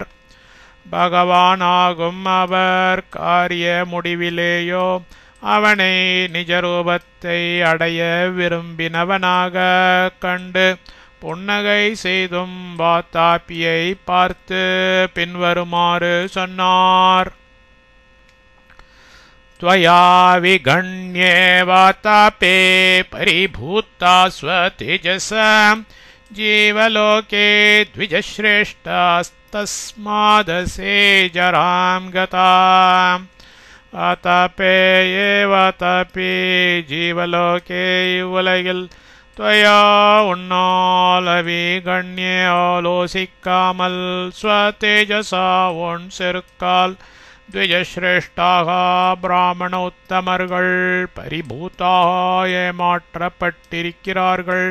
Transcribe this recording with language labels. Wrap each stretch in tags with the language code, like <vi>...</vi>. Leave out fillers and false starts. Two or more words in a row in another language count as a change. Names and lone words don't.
<ta>பகவானாகும் அவர் காரிய முடிவிலேயோ அவனை நிஜரூபத்தை அடைய விரும்பினவனாக கண்டு புன்னகை செய்தும் வாத்தாப்பியை பார்த்து பின்வருமாறு சொன்னார்.</ta> <sa>त्वया विगण्ये वातापे परिभूता स्वतेजसा जीवलोके द्विजश्रेष्ठास्तस्मादसे जरां गता. वातापे ये वातापि जीवलोके</sa> <ta>இவ்வுலகில் त्वया உன்னால் அவிகண்யே ஆலோசிக்காமல் ஸ்வதேஜசா உன் செருக்கால் द्विजश्रेष्ठाः பிராமண உத்தமர்கள் பரிபூதாக ஏமாற்றப்பட்டிருக்கிறார்கள்.</ta>